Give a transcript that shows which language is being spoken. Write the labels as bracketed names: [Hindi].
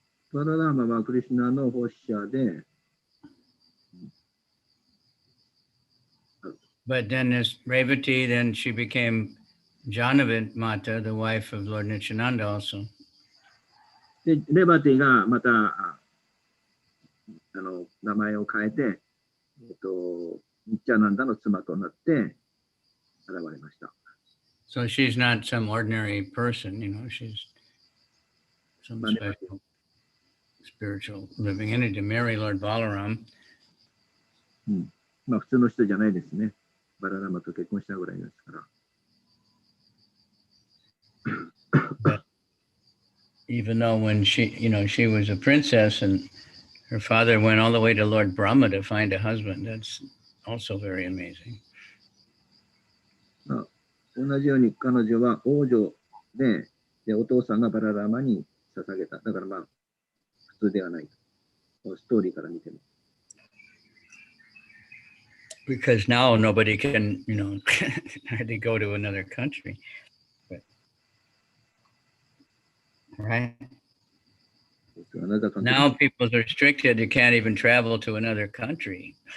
[Japanese] バララマはクリシュナの奉仕者で、 [English] But then this Revati, then she became Janavid Mata, the wife of Lord Nityananda also. [Japanese] でレバティがまた名前を変えて、ニッチャナンダの妻となって現れました。 [English] So she's not some ordinary person, she's some special spiritual living entity to marry Lord Balaram. [Japanese] まあ普通の人じゃないですね。バララマと結婚したぐらいですから。 [English] Even though when she was a princess and her father went all the way to Lord Brahma to find a husband, that's also very amazing. [Japanese] 同じように彼女は王女で、お父さんがバララマに捧げた。だからまあ普通ではない。ストーリーから見ても。 [English] Because now nobody can, hardly go to another country. But right? [Japanese] あなたと [English] Now people are restricted. You can't even travel to another country.